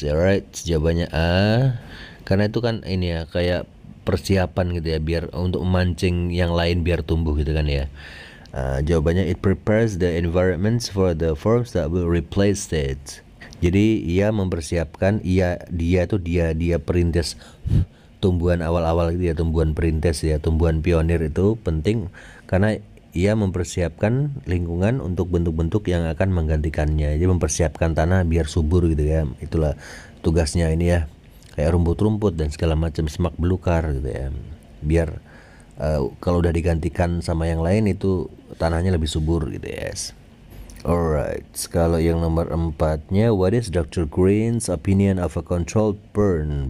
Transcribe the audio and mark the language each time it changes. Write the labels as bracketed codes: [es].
[id] Alright, jawabannya A. Karena itu kan ini ya kayak persiapan gitu ya biar untuk memancing yang lain biar tumbuh gitu kan ya. [en] Jawabannya it prepares the environments for the forms that will replace it. [id] Jadi ia mempersiapkan dia perintis tumbuhan awal-awal gitu ya, tumbuhan perintis ya, tumbuhan pionir itu penting karena ia mempersiapkan lingkungan untuk bentuk-bentuk yang akan menggantikannya. Jadi mempersiapkan tanah biar subur gitu ya. Itulah tugasnya ini ya. Kayak rumput-rumput dan segala macam semak belukar gitu ya. Biar kalau udah digantikan sama yang lain itu tanahnya lebih subur gitu ya. [en] Yes. Alright, [id] kalau yang nomor 4-nya, [en] what is Dr. Green's opinion of a controlled burn?